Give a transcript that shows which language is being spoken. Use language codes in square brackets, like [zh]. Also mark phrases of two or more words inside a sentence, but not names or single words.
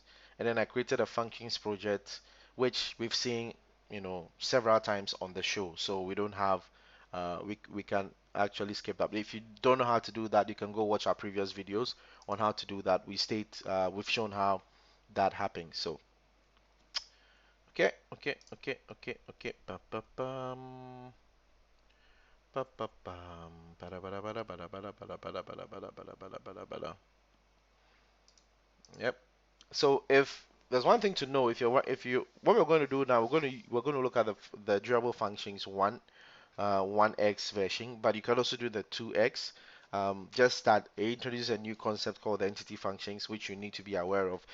[en] And then I created a functions project, which we've seen, several times on the show. So we don't have, we can actually skip that. But if you don't know how to do that, you can go watch our previous videos on how to do that. We've shown how that happens. So okay. Ba-ba-bum. Ba-ba-bum. Bada-bada-bada-bada-bada-bada-bada-bada-bada-bada-bada-bada. Yep. So if there's one thing to know, if you what we're going to do now, we're going to look at the durable functions 1x version, but you can also do the 2x. Just that it introduces a new concept called the entity functions, which you need to be aware of.